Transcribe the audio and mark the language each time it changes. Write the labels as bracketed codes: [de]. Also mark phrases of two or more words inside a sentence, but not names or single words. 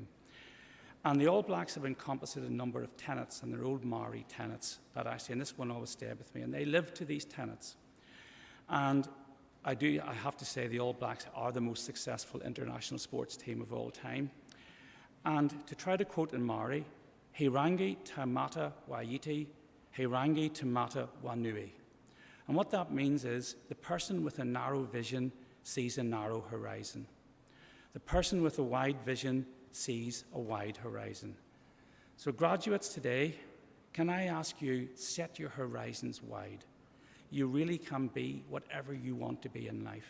[en] And the All Blacks have encompassed a number of tenets, and they're old Maori tenets that actually, and this one always stayed with me, and they live to these tenets. And I have to say the All Blacks are the most successful international sports team of all time. And to try to quote in Maori, [mi] he rangi ta mata waiti, he rangi ta mata wanui. [en] And what that means is the person with a narrow vision sees a narrow horizon. The person with a wide vision sees a wide horizon. So graduates today, can I ask you, set your horizons wide. You really can be whatever you want to be in life.